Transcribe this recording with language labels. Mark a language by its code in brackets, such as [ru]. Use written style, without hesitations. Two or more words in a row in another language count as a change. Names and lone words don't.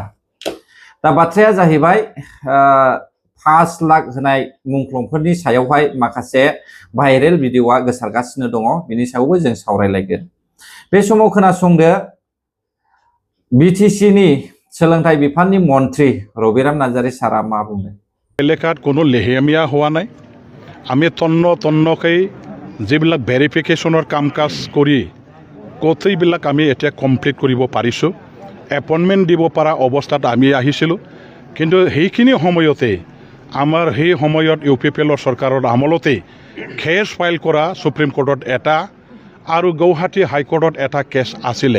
[brx] दा बाथ्राया जाहैबाय 5 लाख होनाय मुंख्लंफोरनि सायावहाय माखासे भाइरेल भिडिअआ गोसारगासिनो दङ, बिनि सायावबो जों सावरायलायगोन। बे समाव खोनासंदो, बिटिसिनि सोलोंथाइ बिफाननि मन्थ्रि रबिराम नार्जारी सारा मा बुंदों। [as] এলেকাত কোনো লেহেমীয়া হোৱা নাই। আমি তন্নকৈ যিবিলাক ভেৰিফিকেশ্যনৰ কাম কাজ কৰি গোটেইবিলাক আমি এতিয়া কমপ্লিট কৰিব পাৰিছোঁ। এপইণ্টমেণ্ট দিব পৰা অৱস্থাত আমি আহিছিলোঁ, কিন্তু সেইখিনি সময়তে আমাৰ সেই সময়ত UPPL চৰকাৰৰ আমলতেই [en] case file [as] কৰা সুপ্ৰিম কোৰ্টত এটা আৰু গুৱাহাটী হাইকোৰ্টত এটা কেছ আছিলে।